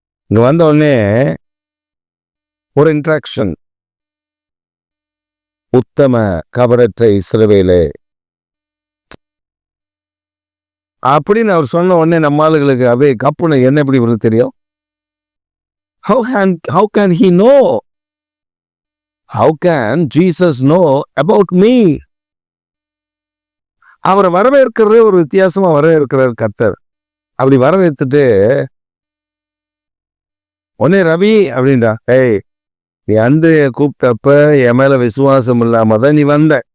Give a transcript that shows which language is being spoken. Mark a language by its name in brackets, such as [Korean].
[Tamil] இங்க வந்த உடனே ஒரு இன்ட்ராக்ஷன். உத்தம கபரற்ற இஸ்ரவேலே அப்படின்னு அவர் சொன்ன உடனே நம்ம ஆளுகளுக்கு அப்படியே கப்புன்னு என்ன எப்படி வருது தெரியும். [English] How can he know? How can Jesus know about me? [Tamil] அவரை வரவேற்கிறதே ஒரு வித்தியாசமா வரவேற்கிறார் கர்த்தர். அப்படி வரவேற்றுட்டு உடனே ரவி அப்படின்டா, ஏய் நீ அந்திரைய கூப்பிட்டப்ப என் மேல விசுவாசம் இல்லாம தான் நீ வந்த.